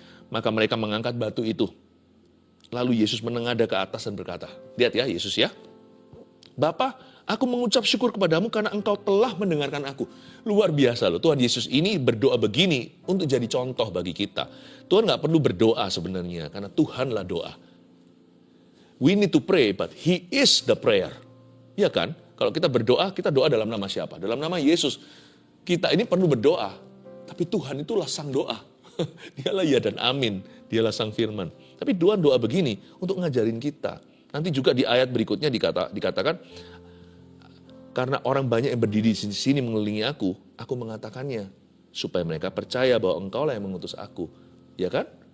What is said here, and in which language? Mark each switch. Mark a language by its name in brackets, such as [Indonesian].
[Indonesian] Maka mereka mengangkat batu itu. Lalu Yesus menengadah ke atas dan berkata, lihat ya Yesus ya. Bapa, aku mengucap syukur kepadamu karena engkau telah mendengarkan aku. Luar biasa loh, Tuhan Yesus ini berdoa begini untuk jadi contoh bagi kita. Tuhan gak perlu berdoa sebenarnya, karena Tuhanlah doa. [English] We need to pray, but He is the prayer. [Indonesian] Ya kan? Kalau kita berdoa, kita doa dalam nama siapa? Dalam nama Yesus. Kita ini perlu berdoa, tapi Tuhan itulah sang doa. Dialah ya dan amin, dialah sang firman. Tapi Tuhan doa begini untuk ngajarin kita. Nanti juga di ayat berikutnya dikatakan, karena orang banyak yang berdiri di sini mengelilingi aku mengatakannya, supaya mereka percaya bahwa engkau lah yang mengutus aku. Ya kan?